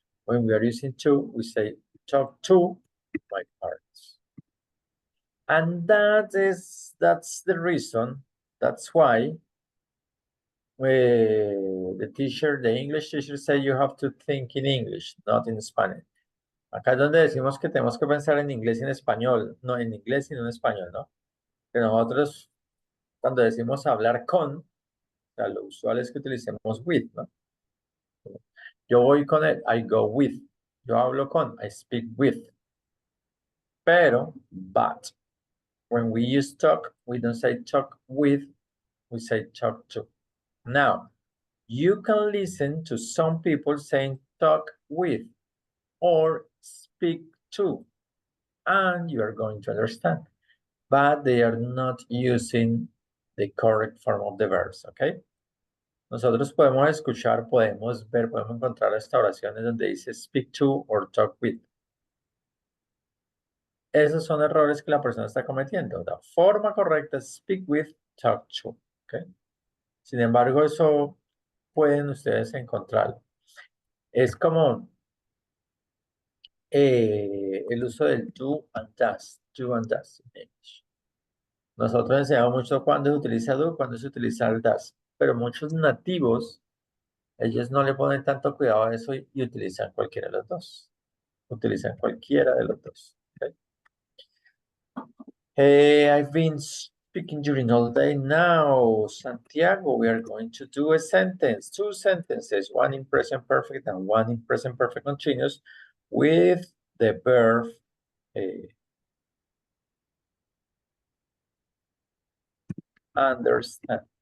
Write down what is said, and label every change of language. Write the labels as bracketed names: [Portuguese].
[English] When we are using to, we say talk to my parents. And that's the reason, that's why the English teacher say you have to think in English, not in Spanish. [Spanish] Acá es donde decimos que tenemos que pensar en inglés y en español, no en inglés y no en español, ¿no? Que nosotros, cuando decimos hablar con, o sea, lo usual es que utilicemos with, ¿no? Yo voy con él, [English] I go with. [Spanish] Yo hablo con, [English] I speak with. [Spanish] Pero, [English] but, when we use talk, we don't say talk with, we say talk to. Now, you can listen to some people saying talk with or speak to, and you are going to understand, but they are not using the correct form of the verbs, okay? [Spanish] Nosotros podemos escuchar, podemos ver, podemos encontrar estas oraciones donde dice [English] speak to or talk with. [Spanish] Esos son errores que la persona está cometiendo. La forma correcta es [English] speak with, talk to, [Spanish] okay? Sin embargo, eso pueden ustedes encontrarlo. Es como el uso del [English] do and does [Spanish] en English. Nosotros enseñamos mucho cuando se utiliza do, cuando se utiliza el does, pero muchos nativos, ellos no le ponen tanto cuidado a eso y utilizan cualquiera de los dos. Utilizan cualquiera de los dos. [English] Okay? I've been speaking during all day now. Santiago, we are going to do a sentence, two sentences, one in present perfect and one in present perfect continuous with the verb understand.